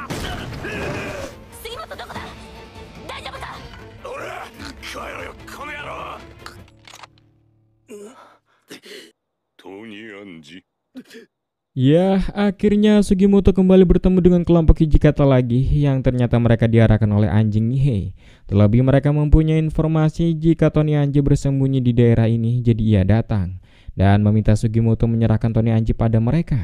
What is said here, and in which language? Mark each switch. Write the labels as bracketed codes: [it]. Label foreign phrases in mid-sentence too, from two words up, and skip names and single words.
[ja] 杉本どこだ。大丈夫か。おら、帰ろよこの野郎。トニー・アンジ。 [id] Ya, akhirnya Sugimoto kembali bertemu dengan kelompok Hijikata lagi yang ternyata mereka diarahkan oleh anjing Nihei. Terlebih mereka mempunyai informasi jika Tony Anji bersembunyi di daerah ini, jadi ia datang dan meminta Sugimoto menyerahkan Tony Anji pada mereka.